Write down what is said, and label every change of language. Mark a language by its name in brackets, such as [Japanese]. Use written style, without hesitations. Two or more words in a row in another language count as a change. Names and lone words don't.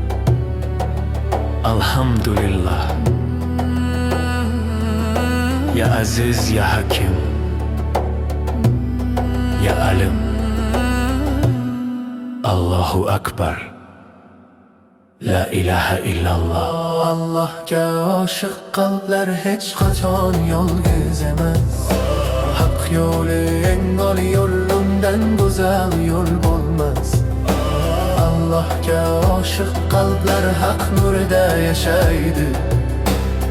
[Arabic] الحمد لله، يا عزيز، يا حكيم، يا عليم. الله أكبر، لا إله إلا الله. [Uzbek] Allohga oshiq qalblar hech qachon yolg'iz emas. Haq yo'li eng oliy yo'l, undan go'zal yo'l bo'lmas. Allohga oshiq qalblar haq nurida yashaydi.